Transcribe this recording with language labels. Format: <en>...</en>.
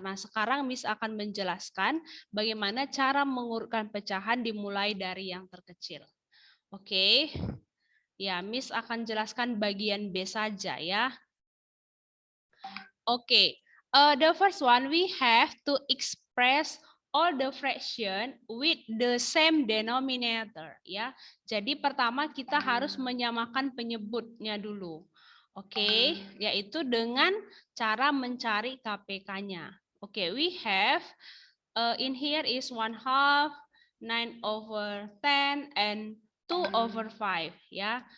<id>Nah, sekarang Miss akan menjelaskan bagaimana cara mengurutkan pecahan dimulai dari yang terkecil. Oke. Ya, Miss akan jelaskan bagian B saja ya.</id> <en>Oke. The first one we have to express all the fraction with the same denominator, ya.</en> <id>Jadi pertama kita harus menyamakan penyebutnya dulu. Oke, yaitu dengan cara mencari KPK-nya.</id> <en>Oke, we have in here is 1/2, 9/10, and 2/5, ya.</en>